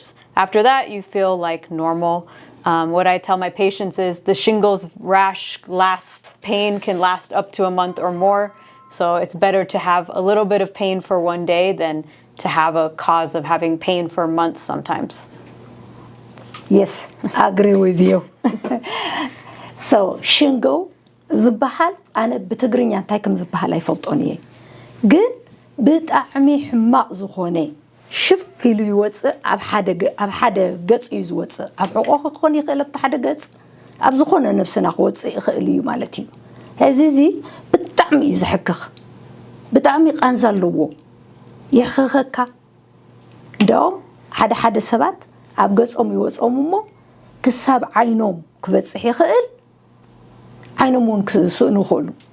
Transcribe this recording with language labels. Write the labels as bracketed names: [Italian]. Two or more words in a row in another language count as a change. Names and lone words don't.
[English] After that, you feel like normal. What I tell my patients is the shingles rash pain can last up to a month or more. So it's better to have a little bit of pain for one day than to have a cause of having pain for months sometimes. Yes, I agree with you. So shingle [Tigrinya] ዝበሃል ኣነ ብትግርኛ እንታይ ከም ዝበሃል ኣይፈልጦን እየ ግን ብጣዕሚ ሕማቕ ዝኾነ ሽፍ ኢሉ ይወፅእ ኣብ ሓደ ገጽ እዩ ዝወፅእ ኣብ ሕቆ ክኾን ይኽእል ኣብ ሓደ ገጽ ኣብ ዝኾነ ነብስና ክወፅእ ይኽእል እዩ ማለት እዩ ሕዚ እዚ ብጣዕሚ እዩ ዝሕክኽ ብጣዕሚ ቃንዛ ኣለዎ ይሕክኸካ እንደውም ሓደ ሰባት ኣብ ገጾም ይወፅኦም እሞ ክሳብ ዓይኖም ክበፅሕ ይኽእል ዓይኖም እውን ክስእኑ ይኽእሉ